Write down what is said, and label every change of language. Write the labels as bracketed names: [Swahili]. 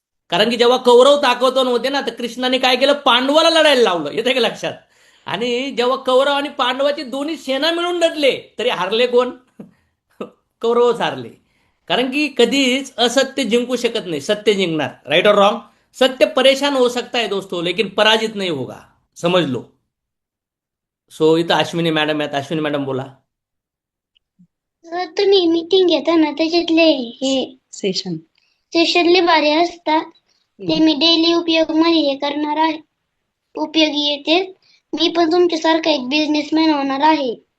[Marathi] कारण की जेव्हा कौरव ताकदवान होते ना, तर कृष्णाने काय केलं? पांडवाला लढायला लावलं. येते का लक्षात? आणि जेव्हा कौरव आणि पांडवाची दोन्ही सेना मिळून लढले तरी हारले कोण? कौरवच हारले. कारण की कधीच असत्य जिंकू शकत नाही, सत्य जिंकणार. [English] Right और wrong? [Hindi] सत्य परेशान हो सकता है दोस्तों, लेकिन पराजित नहीं होगा. समझ लो. [Marathi] सो इथं अश्विनी मॅडम आहेत. अश्विनी मॅडम बोला. जर तुम्ही मीटिंग घेता ना, त्याच्यातले हे सेशनले भारी असतात. ते मी डेली उपयोग मध्ये हे करणार आहे, उपयोगी येते. मी पण तुमच्यासारखा एक बिझनेसमॅन होणार आहे.